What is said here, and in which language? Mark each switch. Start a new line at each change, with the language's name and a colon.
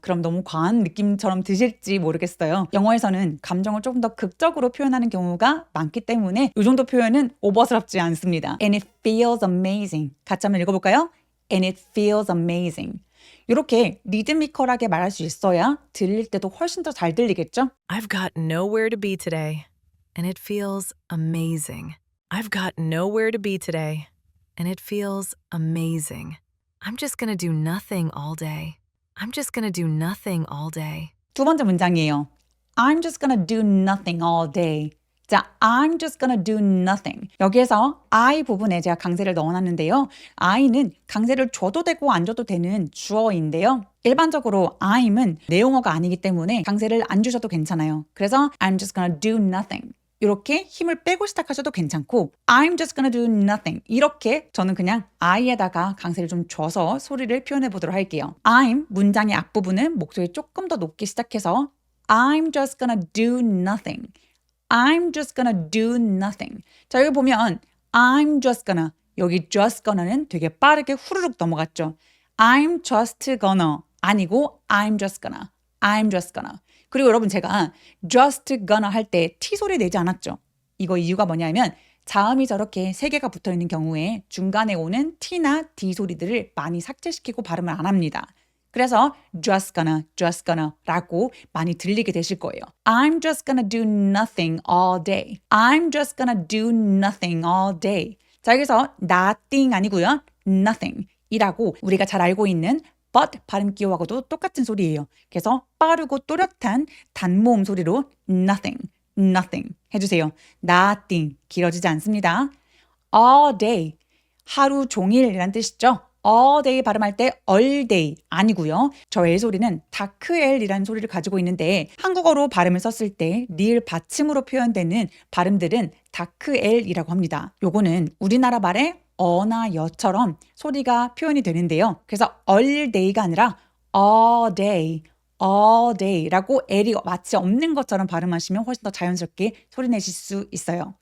Korean: 그럼 너무 과한 느낌처럼 드실지 모르겠어요. 영어에서는 감정을 조금 더 극적으로 표현하는 경우가 많기 때문에 이 정도 표현은 오버스럽지 않습니다.
English: And it feels amazing.
Korean: 같이 한번 읽어볼까요?
English: And it feels amazing.
Korean: 이렇게 리드미컬하게 말할 수 있어야 들릴 때도 훨씬 더 잘 들리겠죠?
English: I've got nowhere to be today, and it feels amazing. I've got nowhere to be today, and it feels amazing. I'm just gonna do nothing all day. I'm just gonna do nothing all day.
Korean: 두 번째 문장이에요.
English: I'm just gonna do nothing all day.
Korean: 자,
English: I'm just gonna do nothing.
Korean: 여기에서 I 부분에 제가 강세를 넣어놨는데요. I는 강세를 줘도 되고 안 줘도 되는 주어인데요. 일반적으로 I'은 내용어가 아니기 때문에 강세를 안 주셔도 괜찮아요. 그래서
English: I'm just gonna do nothing.
Korean: 이렇게 힘을 빼고 시작하셔도 괜찮고
English: I'm just gonna do nothing.
Korean: 이렇게 저는 그냥 I에다가 강세를 좀 줘서 소리를 표현해 보도록 할게요. I'm 문장의 앞부분은 목소리 조금 더 높게 시작해서
English: I'm just gonna do nothing. I'm just gonna do nothing.
Korean: 자, 여기 보면 I'm just gonna 여기 just gonna는 되게 빠르게 후루룩 넘어갔죠.
English: I'm just gonna
Korean: 아니고
English: I'm just gonna. I'm just gonna.
Korean: 그리고 여러분 제가 just gonna 할 때 T 소리 내지 않았죠. 이거 이유가 뭐냐면 자음이 저렇게 세 개가 붙어 있는 경우에 중간에 오는 T나 D 소리들을 많이 삭제시키고 발음을 안 합니다. 그래서 just gonna 라고 많이 들리게 되실 거예요.
English: I'm just gonna do nothing all day. I'm just gonna do nothing all day.
Korean: 자, 여기서 nothing 아니고요. nothing 이라고 우리가 잘 알고 있는 but 발음 기호하고도 똑같은 소리예요. 그래서 빠르고 또렷한 단모음 소리로 nothing 해주세요. nothing 길어지지 않습니다. all day 하루 종일이란 뜻이죠. all day 발음할 때 all day 아니고요. 저 L 소리는 다크 L이라는 소리를 가지고 있는데 한국어로 발음을 썼을 때 리을 받침으로 표현되는 발음들은 다크 L이라고 합니다. 요거는 우리나라 말의 어나 여처럼 소리가 표현이 되는데요. 그래서 all day가 아니라 all day라고 L이 마치 없는 것처럼 발음하시면 훨씬 더 자연스럽게 소리 내실 수 있어요.